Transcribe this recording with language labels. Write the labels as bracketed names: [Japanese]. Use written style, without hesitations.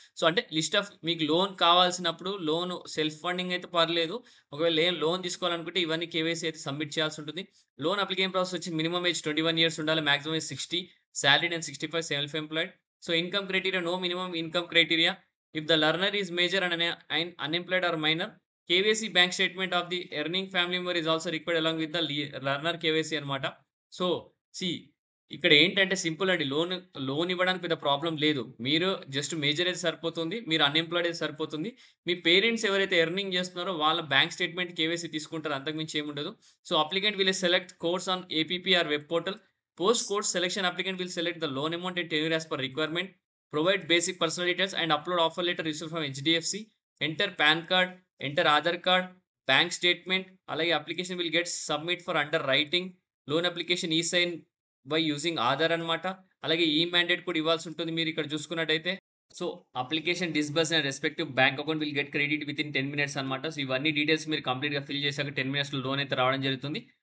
[Telugu] So, అంటే list of మీకు loan కావాల్సినప్పుడు లోన్ సెల్ఫ్ ఫండింగ్ అయితే పర్లేదు. ఒకవేళ లోన్ తీసుకోవాలనుకుంటే ఇవన్నీ కేవైసీ అయితే సబ్మిట్ చేయాల్సి ఉంటుంది. లోన్ అప్లికేషన్ ప్రాసెస్ వచ్చి మినిమమ్ ఏజ్ 21 ఇయర్స్ ఉండాలి. Maximum age 60. [English] Salaried and 65 self employed. So, income criteria no minimum income criteria. If the learner is major and unemployed or minor, KYC bank statement of the earning family member is also required along with the learner KYC అన్నమాట. [Telugu] So, see ఇక్కడ ఏంటంటే simple అండి. Loan ఇవ్వడానికి పెద్ద problem లేదు. మీరు just major అయితే సరిపోతుంది. మీరు అన్‌ఎంప్లాయిడ్ అయితే సరిపోతుంది. మీ పేరెంట్స్ ఎవరైతే ఎర్నింగ్ చేస్తున్నారో వాళ్ళ బ్యాంక్ స్టేట్‌మెంట్ కేవైసీ తీసుకుంటారు. అంతకు మించి ఏముండదు. [English] So, applicant will select course on APP or web portal. Post course selection applicant will select the loan amount and tenure as per requirement. Provide basic personal details and upload offer letter received from HDFC. Enter PAN card, enter Aadhaar card, bank statement. అలాగే application will get submit for under writing. Loan application e sign by using Aadhaar అన్నమాట. [Telugu] అలాగే ఈ mandate కూడా ఇవ్వాల్సి ఉంటుంది మీరు ఇక్కడ చూసుకున్నట్టయితే. [English] So, application disburse and respective bank account will get credit within 10 minutes అన్నమాట. [Telugu] సో, ఇవన్నీ డీటెయిల్స్ మీరు కంప్లీట్‌గా ఫిల్ చేశాక 10 మినిట్స్‌లో లోన్ అయితే రావడం జరుగుతుంది.